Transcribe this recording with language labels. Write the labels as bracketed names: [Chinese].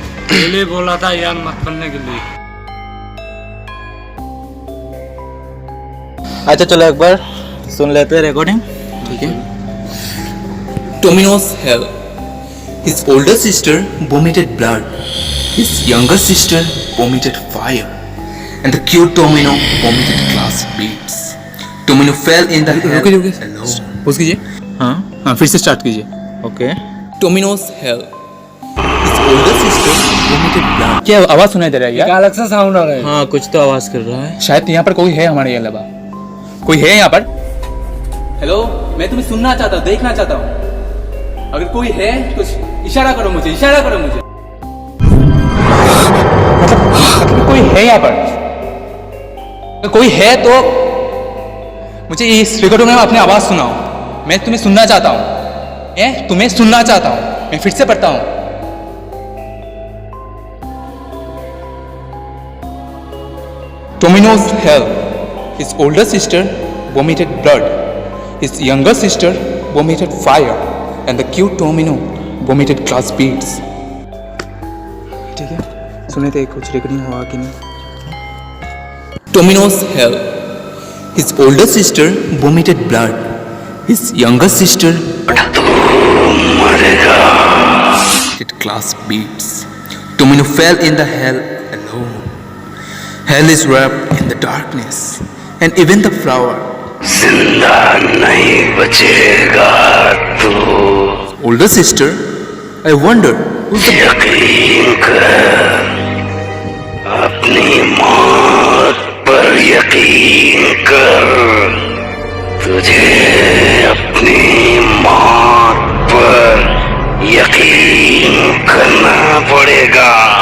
[Hindi] पहले बोला था यार मत पढ़ने के लिए। अच्छा चलो एक बार सुन लेते हैं रिकॉर्डिंग। ठीक है। [English] Tomino's hell. His older sister vomited blood. His younger sister vomited fire. And the cute Tomino vomited glass beads. Tomino fell in the hell alone. [Hindi] Pose कीजिए। हाँ हाँ फिर से स्टार्ट कीजिए। Okay. [English] Tomino's hell. His older sister vomited blood. [Hindi] क्या आवाज सुनाई दे रहा है यार? अलग सा साउंड आ रहा है। हाँ कुछ तो आवाज कर रहा है। शायद यहाँ पर कोई है हमारे अलावा। कोई है यहाँ पर? हेलो, मैं तुम्हें सुनना चाहता हूँ, देखना चाहता हूँ। अगर कोई है कुछ इशारा करो मुझे, इशारा करो मुझे। मतलब कोई है यहाँ पर? अगर कोई है तो मुझे इस रिकॉर्डिंग में अपनी आवाज सुनाओ। मैं तुम्हें सुनना चाहता हूँ। तुम्हें सुनना चाहता हूँ। मैं फिर से पढ़ता हूँ। [English] Tomino's hell. His older sister vomited blood. His younger sister vomited fire. And the cute Tomino vomited glass beads. [Hindi] ठीक है, सुने थे कुछ रिकॉर्डिंग हुआ कि नहीं? [English] Tomino's hell. His older sister vomited blood. His younger sister vomited glass beads. Tomino fell in the hell alone. Hell is wrapped in the darkness, and even the flower. [Hindi] जिंदा नहीं बचेगा तू. [English] Older sister, I wonder who's the. [Hindi] यकीन कर, अपनी मौत पर यकीन कर. तुझे अपनी मौत पर यकीन करना पड़ेगा.